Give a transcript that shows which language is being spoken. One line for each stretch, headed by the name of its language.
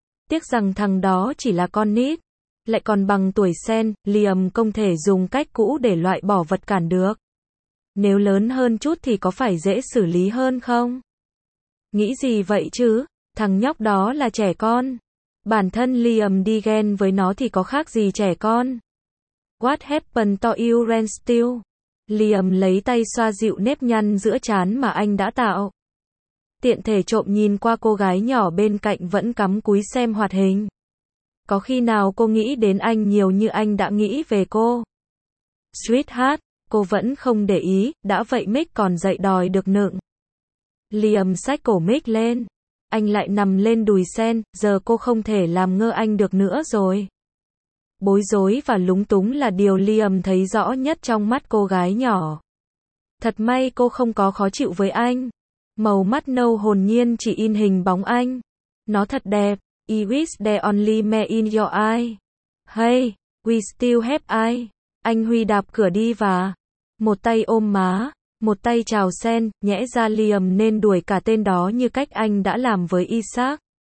Vietnamese: Tiếc rằng thằng đó chỉ là con nít. Lại còn bằng tuổi Sen, Liam không thể dùng cách cũ để loại bỏ vật cản được. Nếu lớn hơn chút thì có phải dễ xử lý hơn không? Nghĩ gì vậy chứ? Thằng nhóc đó là trẻ con. Bản thân Liam đi ghen với nó thì có khác gì trẻ con.
English: What happened to you, Ren Steel?
Vietnamese: Liam lấy tay xoa dịu nếp nhăn giữa trán mà anh đã tạo. Tiện thể trộm nhìn qua cô gái nhỏ bên cạnh vẫn cắm cúi xem hoạt hình. Có khi nào cô nghĩ đến anh nhiều như anh đã nghĩ về cô?
English: Sweetheart,
Vietnamese: cô vẫn không để ý, đã vậy Mick còn dậy đòi được nựng. Liam xách cổ Mick lên. Anh lại nằm lên đùi Sen, giờ cô không thể làm ngơ anh được nữa rồi. Bối rối và lúng túng là điều Liam thấy rõ nhất trong mắt cô gái nhỏ. Thật may cô không có khó chịu với anh. Màu mắt nâu hồn nhiên chỉ in hình bóng anh. Nó thật đẹp.
English: I wish the only me in your eye. Hey, we still have eye.
Vietnamese: Anh Huy đạp cửa đi và một tay ôm má. Một tay chào Sen, nhẽ ra Liam nên đuổi cả tên đó như cách anh đã làm với Isaac.